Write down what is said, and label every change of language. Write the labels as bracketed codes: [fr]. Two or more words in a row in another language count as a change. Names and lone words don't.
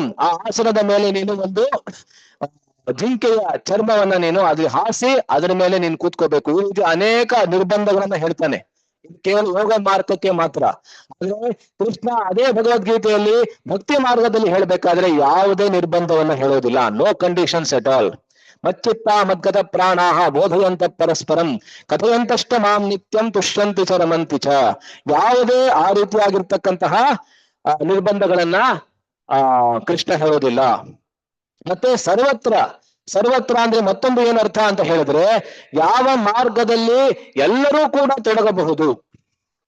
[kn] ಆ ಆಸನದ ಮೇಲೆ ನೀನು ಒಂದು ಜಿಂಕೆಯ ಚರ್ಮವನ್ನ ನೀನು ಅಲ್ಲಿ ಹಾಸಿ ಅದರ ಮೇಲೆ ನೀನು ಕೂತ್ಕೋಬೇಕು. ಈ ರೀತಿ ಅನೇಕ ನಿರ್ಬಂಧಗಳನ್ನ ಹೇಳ್ತಾನೆ. ಇದು ಕೇವಲ ಯೋಗ ಮಾರ್ಗಕ್ಕೆ ಮಾತ್ರ. ಆದ್ರೆ ಕೃಷ್ಣ ಅದೇ ಭಗವದ್ಗೀತೆಯಲ್ಲಿ ಭಕ್ತಿ ಮಾರ್ಗದಲ್ಲಿ ಹೇಳ್ಬೇಕಾದ್ರೆ ಯಾವುದೇ ನಿರ್ಬಂಧವನ್ನ ಹೇಳೋದಿಲ್ಲ. [en] No conditions at all. [sa] ಮಚ್ಚಿತ್ತ ಮದ್ಗತ ಪ್ರಾಣಾಹ ಬೋಧಯಂತ ಪರಸ್ಪರಂ ಕಥೆಯಂತಷ್ಟ ಮಾಂ ನಿತ್ಯಂ ತುಷ್ಯಂತಿ ಚ ರಮಂತಿ ಚ. [kn] ಯಾವುದೇ ಆ ರೀತಿಯಾಗಿರ್ತಕ್ಕಂತಹ ನಿರ್ಬಂಧಗಳನ್ನ ಕೃಷ್ಣ ಹೇಳೋದಿಲ್ಲ. ಮತ್ತೆ ಸರ್ವತ್ರ ಅಂದ್ರೆ ಮತ್ತೊಂದು ಏನರ್ಥ ಅಂತ ಹೇಳಿದ್ರೆ, ಯಾವ ಮಾರ್ಗದಲ್ಲಿ ಎಲ್ಲರೂ ಕೂಡ ತೊಡಗಬಹುದು.